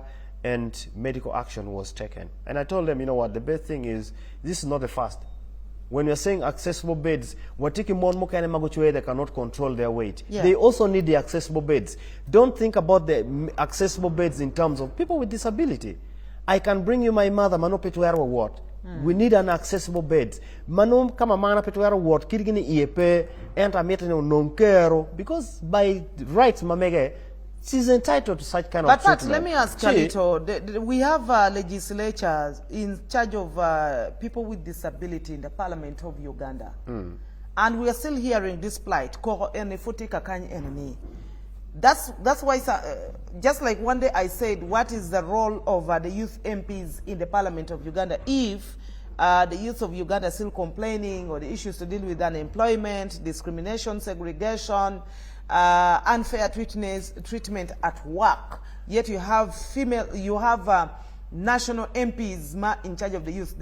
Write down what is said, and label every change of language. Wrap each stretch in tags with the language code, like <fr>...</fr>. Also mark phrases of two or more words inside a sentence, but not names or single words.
<en>And medical action was taken. And I told them, you know what, the best thing is, this is not a fast. When you're saying accessible beds, we're taking more they cannot control their weight. Yeah. They also need the accessible beds. Don't think about the accessible beds in terms of people with disability. I can bring you my mother, Mano Petuero ward. We need an accessible bed. Manum kama mana Petuero ward, kirigini iepe, enta metano non kero, because by rights mamege, she's entitled to such kind of treatment. But let me ask Kalito, we have legislatures in charge of people with disability in the Parliament of Uganda. And we are still hearing this plight. That's why, just like one day I said, what is the role of the youth MPs in the Parliament of Uganda if the youth of Uganda are still complaining or the issues to deal with unemployment, discrimination, segregation, unfair treatment at work, yet you have national MPs in charge of the youth.</en>